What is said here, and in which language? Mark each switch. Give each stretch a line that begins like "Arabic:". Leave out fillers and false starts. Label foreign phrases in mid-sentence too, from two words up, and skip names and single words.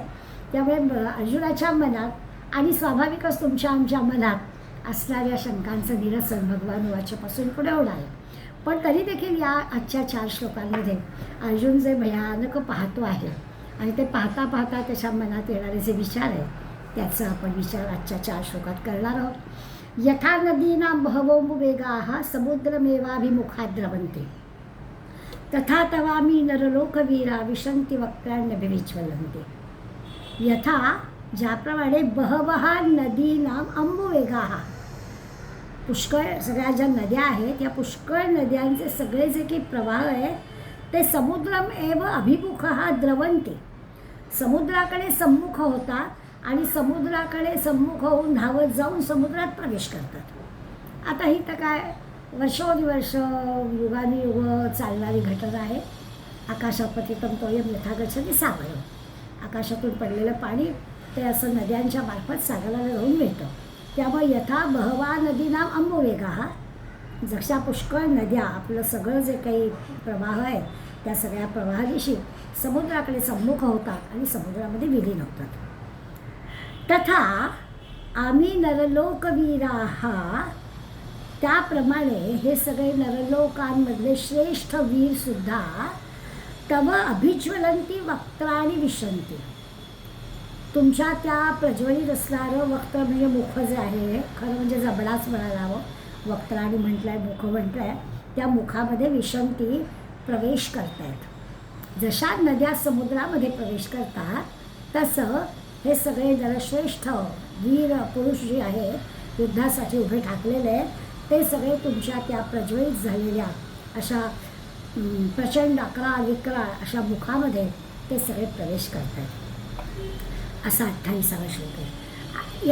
Marathi: त्यामुळे अर्जुनाच्या मनात आणि स्वाभाविकच तुमच्या आमच्या मनात असणाऱ्या शंकांचं निरसन भगवानवाच्यापासून पुढे होणार आहे. पण तरी देखील या आजच्या 4 श्लोकांमध्ये अर्जुन जे भयानक पाहतो आहे आणि ते पाहता पाहता त्याच्या मनात येणारे जे विचार आहेत त्याचा आपण विचार आजच्या 4 श्लोकात करणार आहोत.
Sanskrit: यथा नदीनां बहवोऽम्बुवेगाः समुद्रमेवाभिमुखा द्रवन्ते तथा तवामी नरलोकवीरा विशन्ति वक्त्राण्यभिविज्वलन्ते.
Marathi: यथा ज्याप्रमाणे
Sanskrit: बहवः नदीनां अम्बुवेगाः
Marathi: पुष्कळ सगळ्या ज्या नद्या आहेत या पुष्कळ नद्यांचे सगळे जे काही प्रवाह आहेत ते
Sanskrit: समुद्रम एव अभिमुखः द्रवन्ते
Marathi: समुद्राकडे सम्मुख होतात आणि समुद्राकडे सम्मुख होऊन धावत जाऊन समुद्रात प्रवेश करतात. आता ही तर काय वर्षोदिवर्ष युगानुयुग चालणारी घटना आहे.
Sanskrit: आकाशात पतितं तोयं यथा गच्छति सागरं.
Marathi: आकाशातून पडलेलं पाणी ते असं नद्यांच्या मार्फत सागराला जाऊन मिळतं. त्यामुळे
Sanskrit: यथा बहवा नदीनां अम्बुवेगाः
Marathi: जशा पुष्कळ नद्या आपलं सगळं जे काही प्रवाह आहे त्या सगळ्या प्रवाहादिशी समुद्राकडे सम्मुख होतात आणि समुद्रामध्ये विलीन होतात.
Sanskrit: तथा आम्ही नरलोकवीराः
Marathi: त्याप्रमाणे हे सगळे नरलोकांमधले श्रेष्ठ वीरसुद्धा
Sanskrit: तव अभिज्वलंती वक्त्राणि विशन्ति
Marathi: तुमच्या त्या प्रज्वलित असणारं वक्त्र म्हणजे मुख जे आहे खरं म्हणजे जबडाच म्हणायला हवं वक्त्राणि म्हटलं आहे मुख म्हटलं आहे त्या मुखामध्ये विशन्ति प्रवेश करतायत. जशा नद्या समुद्रामध्ये प्रवेश करतात तसं हे सगळे नरश्रेष्ठ वीर पुरुष जे आहेत युद्धासाठी उभे ठाकलेले आहेत ते सगळे तुमच्या त्या प्रज्वलित झालेल्या अशा प्रचंड अकराळ विक्राळ अशा मुखामध्ये ते सगळे प्रवेश करत आहेत असा 28वा श्लोक आहे.